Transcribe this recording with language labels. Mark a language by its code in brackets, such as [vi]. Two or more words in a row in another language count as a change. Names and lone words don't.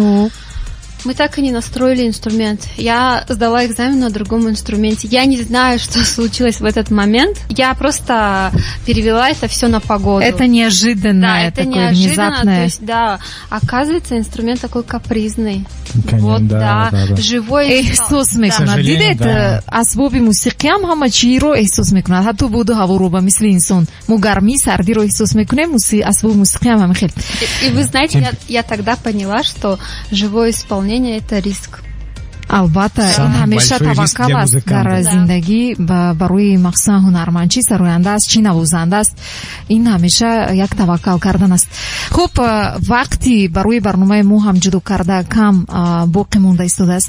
[ru] Мы так и не настроили инструмент. Я сдала экзамен на другом инструменте. Я не знаю, что случилось в этот момент. Я просто перевела это все на погоду. Это неожиданное, это такое неожиданно. внезапное. То есть, оказывается, инструмент такой капризный. Конечно, вот, да. [tg] Эҳсос [ru] Живой. [tg] мекунад. Дидед, асбоби мусиқиам ҳама чиро эҳсос мекунад. Ҳатто буду ҳаворо ба мисли инсон. Мо гармӣ, сардиро эҳсос мекунем, асбоби мусиқиам ҳама хел. [ru] И вы знаете, я тогда поняла, что живое исполнение — это риск. [tg] албатта ин ҳамеша таваккал аст дар зиндагӣ барои махсусан ҳунармандчӣ сароянда аст чӣ навозанда аст ин ҳамеша як таваккал кардан аст. хуб, вақти барои барномаи мо ҳам ҷудо карда кам боқӣ монда истодааст.